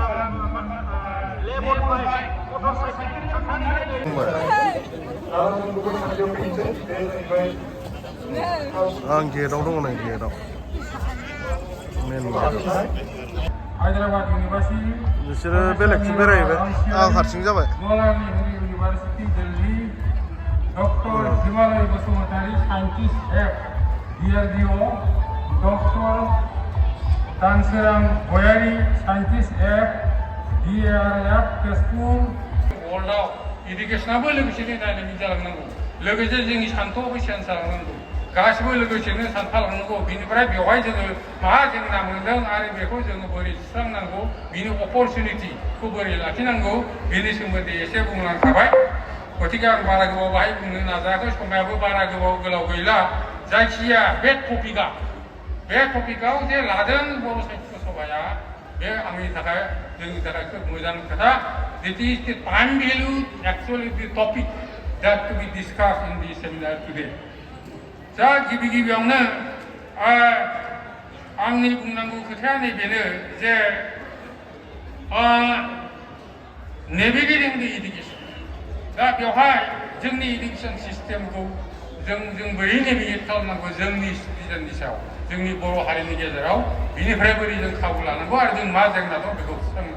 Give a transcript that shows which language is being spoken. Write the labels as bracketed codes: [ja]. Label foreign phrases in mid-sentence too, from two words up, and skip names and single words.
[brx] आं गेटआव दङ नै गेटआव मेन गेटआव। Hyderabad University, बिसोरो बेलेगथिं बेरायहैबाय, आं हारसिं जाबाय। Jawaharlal Nehru University, Delhi, Dr. Himalay Basumantari, Scientist F, DRDO, Dr. Tansiram Goyari, Scientist F, DRF, Tezpur. Worldआव इडुकेसनाबो लोगोसेनो डायनामिक जालांनांगौ, लोगोसे जोंनि सान्थौआबो चेन्ज जालांनांगौ, गासिबो लोगोसेनो सानफालांनांगौ। बिनिफ्राय बेवहाय जोङो मा जेंना मोनदों आरो बेखौ जोङो बोरै सुस्रांनांगौ, बिनि अपरचुनिटिखौ बोरै लाखिनांगौ, बेनि सोमोन्दै एसे बुंलांखाबाय। गतिके आं बारा गोबाव बाहाय बुंनो नाजायाखै, समायाबो बारा गोलाव गैला। जायखिया बे टपिकआव जे लादों बर' साहित्य सभाया, बे आंनि थाखाय जोंनि थाखाय खोब मोजां खोथा। [en] That is the time value, actually the topic that to be discussed in this seminar today. [brx] दा गिबियावनो आंनि बुंनांगौ खोथाया नैबेनो जे [en] navigating the education. [brx] दा बेवहाय जोंनि [en] education systemखौ [brx] जों बोरै नेभिगेट खालामनांगौ जोंनि सिटिजेननि सायाव, जोंनि बर' हारिनि गेजेराव, बिनिफ्राय बोरै जों खाबु लानांगौ आरो जों मा जेंना दं बेखौ सुस्रांनांगौ।